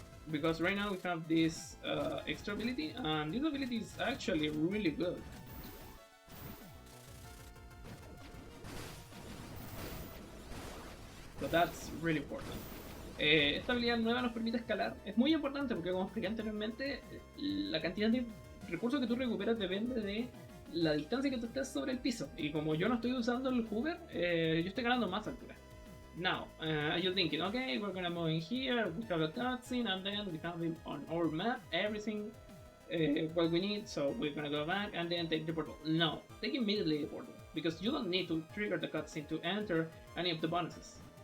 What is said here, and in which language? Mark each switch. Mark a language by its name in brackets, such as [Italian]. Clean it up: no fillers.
[English] Because right now we have this extra ability, and this ability is actually really good. So that's really important. [Spanish] Esta habilidad nueva nos permite escalar. Es muy importante porque, como expliqué anteriormente, la cantidad de recursos que tú recuperas depende de la distancia que tú estés sobre el piso. Y como yo no estoy usando el hover, yo estoy ganando más altura. [English] Now, you're thinking, okay, we're gonna move in here, we have a cutscene, and then we have it on our map, everything what we need, so we're gonna go back and then take the portal. No, take immediately the portal, because you don't need to trigger the cutscene to enter any of the bonuses.